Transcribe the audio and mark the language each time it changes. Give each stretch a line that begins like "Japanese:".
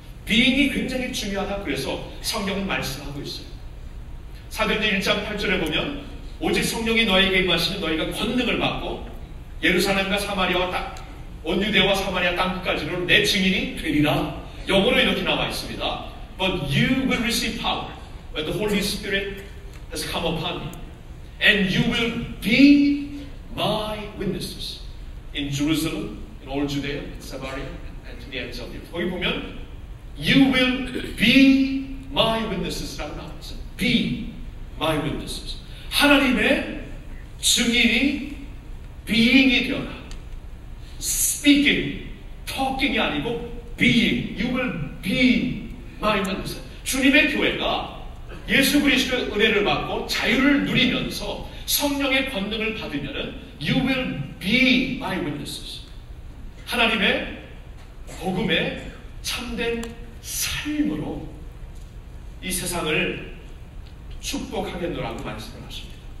Korean: being이 굉장히 중요하다. 그래서 성경은 말씀하고 있어요. 사도행전 1장 8절에 보면 오직 성령이 너에게 임하시면 너희가 권능을 받고 예루살렘과 사마리아와 온 유대와 사마리아 땅끝까지로 내 증인이 되리라. 영어로 이렇게 나와 있습니다.
English: But you will receive power when the Holy Spirit has come upon you, and you will be my witnesses in Jerusalem, in all Judea, in Samaria, and to the ends of the earth.
Korean: 거기 보면
English: you will be my witnesses
Korean: 라고 나와 있어요.
English: Be my witnesses.
Korean: 하나님의 증인이 being이 되어라.
English: Speaking, talking
Korean: 이 아니고 being.
English: You will be my witness.
Korean: 주님의 교회가 예수 그리스도의 은혜를 받고 자유를 누리면서 성령의 권능을 받으면은
English: you will be my witnesses.
Korean: 하나님의 복음의 참된 삶으로 이 세상을 축복하겠노라고 말씀을 하십니다.